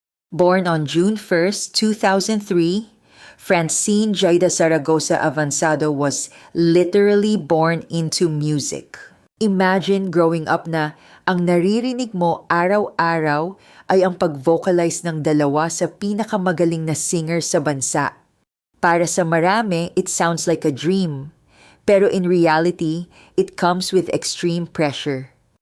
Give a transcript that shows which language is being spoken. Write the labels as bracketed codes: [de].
[en] Born on June 1st, 2003, Francine Jada Zaragoza Avansado was literally born into music. Imagine growing up [tl] na ang naririnig mo araw-araw ay ang pag-vocalize ng dalawa sa pinakamagaling na singer sa bansa. Para sa marami, [en] it sounds like a dream. Pero in reality, it comes with extreme pressure.